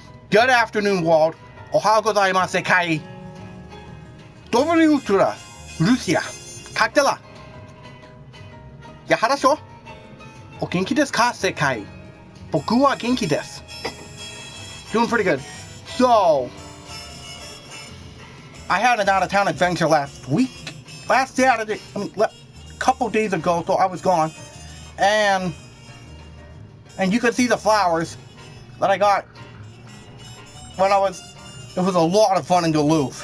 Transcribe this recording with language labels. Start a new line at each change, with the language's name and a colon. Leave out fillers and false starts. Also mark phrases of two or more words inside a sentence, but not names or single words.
English: Good afternoon, world.
Japanese: おはございますかい.
Russian: Доброе утро, Russia. Как дела? Я хорошо.
Japanese: お元気ですか、世界？僕は元気です.
English: Doing pretty good. So, I had an out-of-town adventure last Saturday, couple days ago, so I was gone. And you could see the flowers that I got when it was a lot of fun in Duluth.